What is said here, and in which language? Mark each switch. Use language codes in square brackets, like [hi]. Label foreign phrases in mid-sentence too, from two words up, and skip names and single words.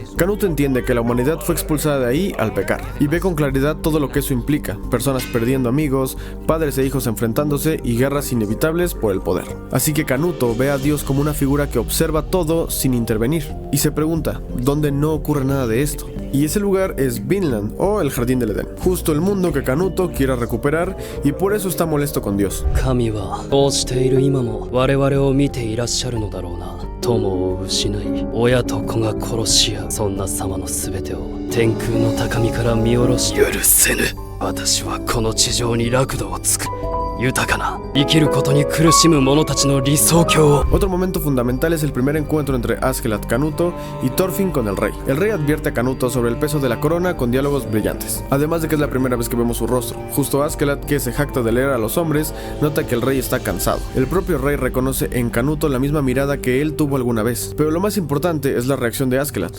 [es] Canuto entiende que la humanidad fue expulsada de ahí al pecar, y ve con claridad todo lo que eso implica: personas perdiendo amigos, padres e hijos enfrentándose y guerras inevitables por el poder. Así que Canuto ve a Dios como una figura que observa todo sin intervenir, y se pregunta, ¿dónde no ocurre nada de esto? Y ese lugar es Vinland, o el Jardín del Edén, justo el mundo que Canuto quiere recuperar, y por eso está molesto con Dios. [ja] 神はこうしている今も我々を見ていらっしゃるのだろうな。友を失い親と子が殺し合う、そんな様の全てを天空の高みから見下ろし、許せぬ。私はこの地上に楽土をつく。豊かな生きることに苦しむ者たちの理想郷を。 [es] Otro momento fundamental es el primer encuentro entre Askeladd, Canuto y Thorfinn con el rey. El rey advierte a Canuto sobre el peso de la corona con diálogos brillantes, además de que es la primera vez que vemos su rostro. Justo Askeladd, que se jacta de leer a los hombres, nota que el rey está cansado. El propio rey reconoce en Canuto la misma mirada que él tuvo alguna vez, pero lo más importante es la reacción de Askeladd.